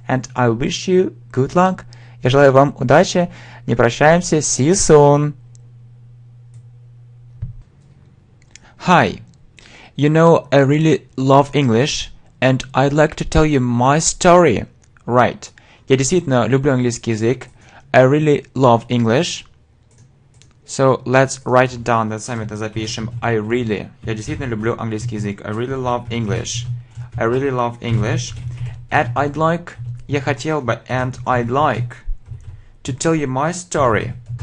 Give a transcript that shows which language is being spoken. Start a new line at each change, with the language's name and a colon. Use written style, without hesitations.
English: And I wish you good luck.
Russian: Я желаю вам удачи. Не прощаемся.
English: See you soon. Hi. I really love English, and I'd like to tell you my story. Right.
Russian: Я действительно люблю английский язык.
English: I really love English. So let's write it down.
Russian: Давайте сами это запишем. Я действительно люблю английский язык.
English: I really love English. I really love English. And I'd like to tell you my story.